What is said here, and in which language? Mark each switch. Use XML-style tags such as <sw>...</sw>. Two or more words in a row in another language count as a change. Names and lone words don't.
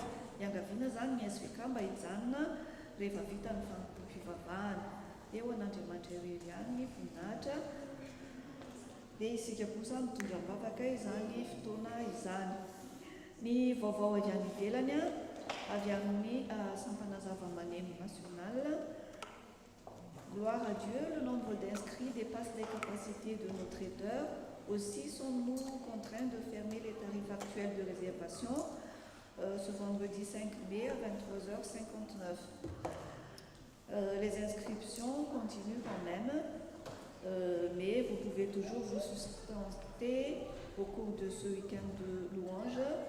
<mg>Iangaviana zany ny SVK mba hijanona rehefa vita ny vanim-poam-pivavahana. Dia ho an'Andriamanitra irery ihany ny voninahitra dia isika kosa mitondra mbavaka izany fotoana izany. Ny vaovao avy any ivelany avy amin'ny sampana zava-maneno national.</mg> <fr>Gloire à Dieu, le nombre d'inscrits dépasse les capacités de nos traiteurs. Aussi sommes-nous contraints de fermer les tarifs actuels de réservation ce vendredi 5 mai à 23h59. Les inscriptions continuent quand même, mais vous pouvez toujours vous apportées au cours de ce week-end de louange.</fr>